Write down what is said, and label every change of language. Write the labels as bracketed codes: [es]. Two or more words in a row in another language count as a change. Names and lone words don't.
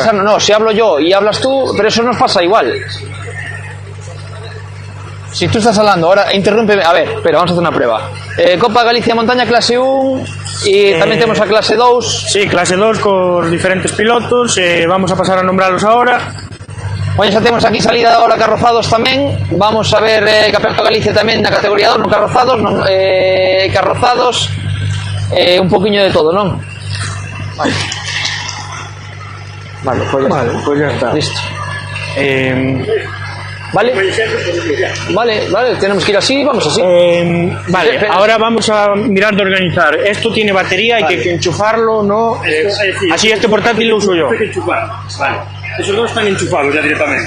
[es] pisarnos, no, si hablo yo y hablas tú, pero eso nos pasa igual. Si tú estás hablando, ahora interrúmpeme. A ver, pero vamos a hacer una prueba. Copa Galicia Montaña clase 1 y también tenemos a clase 2. Sí, clase 2 con diferentes pilotos, vamos a pasar a nombrarlos ahora. [gl] Hoy xa temos aquí salida ahora carrozados tamén. Vamos a ver Campeonato Galicia tamén na categoría 2, non carrozados, non, carrozados, un poquinho de todo, non? [es] Vale. Vale, pues ya está. Listo. Vale. Vale, tenemos que ir así, vamos así. Vale, ahora vamos a mirar de organizar. Esto tiene batería, hay que enchufarlo, ¿no? Así este portátil lo uso yo. Vale. Esos dos están enchufados ya directamente.